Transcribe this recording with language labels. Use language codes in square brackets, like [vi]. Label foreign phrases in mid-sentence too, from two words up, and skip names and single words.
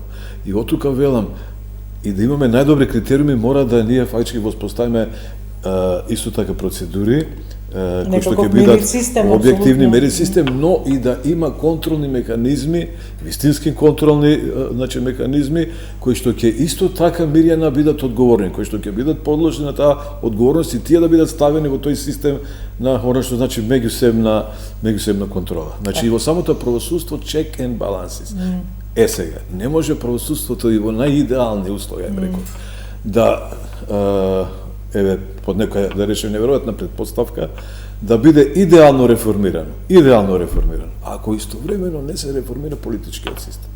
[mk] И од тука велам, и да имаме најдобри критериуми, мора да ние фактички воспоставиме исто така процедури, кои што ќе бидат објективни мери систем, но и да има контролни механизми, вистински контролни значи механизми кои што ќе исто така Мирјана бидат одговорни, кои што ќе бидат подложени на таа одговорност и тие да бидат ставени во тој систем на она што значи меѓусебна контрола. Значи и во самото правосудство [en] check and balances. [mk] Сега, не може правосудството и во најидеални услови, реков, да под некоја, да речем, неверојатна предпоставка, да биде идеално реформирано, ако истовремено не се реформира политичкиот систем.